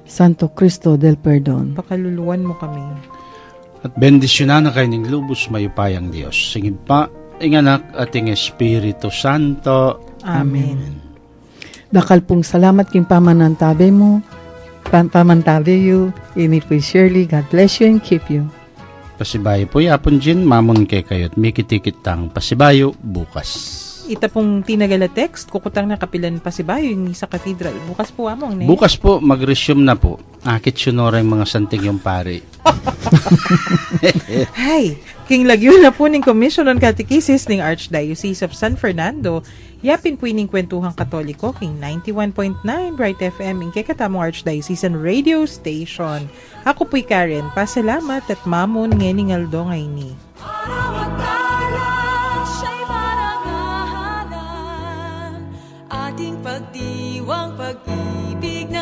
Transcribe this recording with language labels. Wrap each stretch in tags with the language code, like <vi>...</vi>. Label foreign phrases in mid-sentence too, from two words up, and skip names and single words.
<pam>Santo Cristo del Perdón, Pakaluluwan mo kami.</pam> <tl>At bendisyonan na kayo ng lubos mayupayang Diyos.</tl> <pam>Singin pa, ing anak at ing Espiritu Santo. Amen. dakal pong salamat king pamanantabi mo, pamantabi you, ini po</pam> <en>surely, God bless you and keep you.</en> <pam>Pasibayo po yapon dyan, mamon kay kayo at mikitikit tang pasibayo bukas. Ita pong tinagala text, kukutang na kapilan pa si Bayo yung sa cathedral. Bukas po among, ne? Bukas po, mag-resume na po. Akit sunora yung mga santing yung pari. Hay, king lagyo na po ng Commission on Catechesis ng Archdiocese of San Fernando. Yapin po ining kwentuhang katoliko, king 91.9 Bright FM, ing kekatamong Archdiocesan Radio Station. Ako po'y Karen, pasalamat at mamon ngening aldo ngay ni.</pam> <tl>Siya'y marangalan, ating pagdiwang pag-ibig.</tl>